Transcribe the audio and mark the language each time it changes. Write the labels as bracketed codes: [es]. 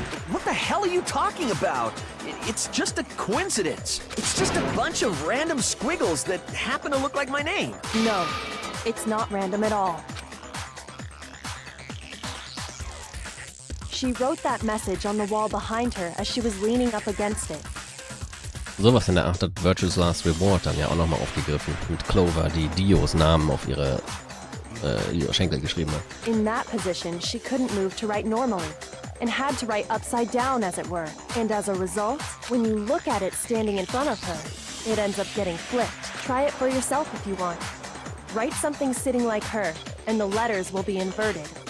[en] What the hell are you talking about? It's just a coincidence. It's just a bunch of random squiggles that happen to look like my name. No, it's not random at all. She wrote that message on the wall behind her as she was leaning up against it. [de] Sowas in der Art hat Virtue's Last Reward dann ja auch nochmal aufgegriffen. Mit Clover, die Dios Namen auf ihre Schenkel geschrieben hat. [en] In that position, she couldn't move to write normally, and had to write upside down, as it were. And as a result, when you look at it standing in front of her, it ends up getting flipped. Try it for yourself if you want. Write something sitting like her, and the letters will be inverted.